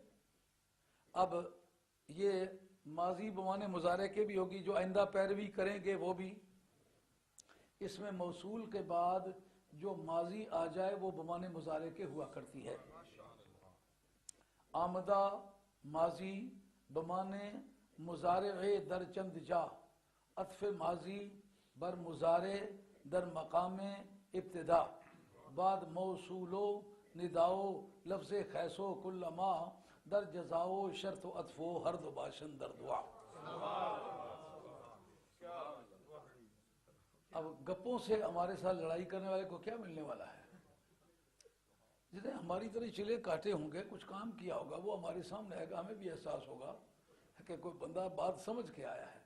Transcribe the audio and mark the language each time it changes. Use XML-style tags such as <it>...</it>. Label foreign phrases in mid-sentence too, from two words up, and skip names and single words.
<ur>اب یہ ماضی بمانے مضارع کے بھی ہوگی، جو آئندہ پیروی کریں گے وہ بھی۔ اس میں موصول کے بعد جو ماضی آ جائے وہ بمانے مضارع کے ہوا کرتی ہے۔</ur> <fa>آمدہ ماضی بمانے مضارع در چند جا، عطف ماضی بر مضارع در مقام ابتدا، بعد موصولو نداؤ لفظ خیسو کل ما در جزاؤ شرط و عطفو ہر دو باشن در دعا۔</fa> <ur>اب گپوں سے ہمارے ساتھ لڑائی کرنے والے کو کیا ملنے والا ہے؟ جتنے ہماری طرح چلے کاٹے ہوں گے، کچھ کام کیا ہوگا، وہ ہمارے سامنے آئے گا، ہمیں بھی احساس ہوگا کہ کوئی بندہ بات سمجھ کے آیا ہے۔</ur>